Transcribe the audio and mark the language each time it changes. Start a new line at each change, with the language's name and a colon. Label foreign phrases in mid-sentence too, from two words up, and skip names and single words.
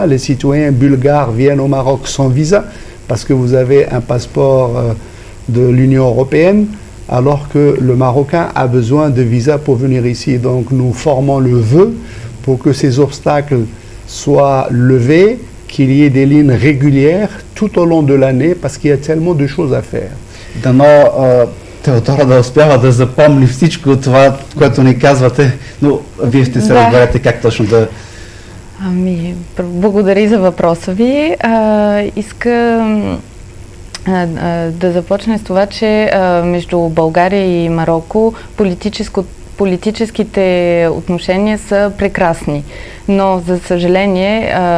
French: Les citoyens bulgares viennent au Maroc sans visa parce que vous avez un passeport de l'Union européenne, alors que le Marocain a besoin de visa pour venir ici. Donc nous formons le vœu pour que ces obstacles soient levés, qu'il y ait des lignes régulières tout au long de l'année, parce qu'il y a tellement de choses à faire.
Bulgarian: Дано Теодора да успява да запомни всичко от това, което ни казвате, но вие ще се разберете как точно да... Благодаря за въпроса ви. Искам да започне с това, че между България и Мароко политическите отношения са прекрасни, но за съжаление